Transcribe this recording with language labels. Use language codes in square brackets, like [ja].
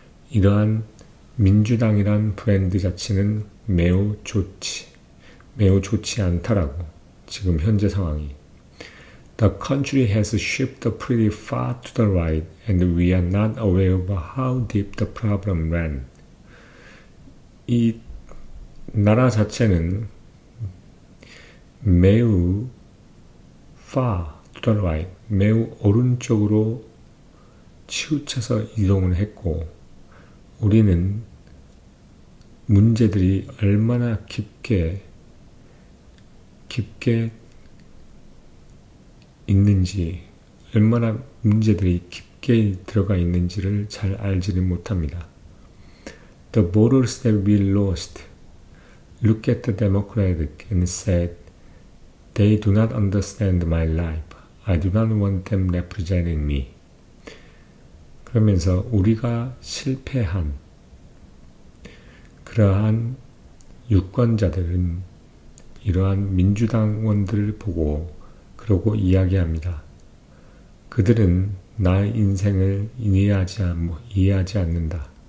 [ko] 이러한 민주당이란 브랜드 자체는 매우 좋지 않다라고 지금 현재 상황이. [en] The country has shifted pretty far to the right and we are not aware of how deep the problem ran. [ko] 이 나라 자체는 매우 [en] far to the right, [ko] 매우 오른쪽으로 치우쳐서 이동을 했고 우리는 문제들이 얼마나 깊게 있는지, 얼마나 문제들이 깊게 들어가 있는지를 잘 알지는 못합니다. [en] The voters that we lost looked at the Democratic and said, they do not understand my life. I do not want them representing me. [ko] 그러면서 우리가 실패한 그러한 유권자들은 이러한 민주당원들을 보고 그러고 이야기합니다. 그들은 나의 인생을 이해하지 않는다.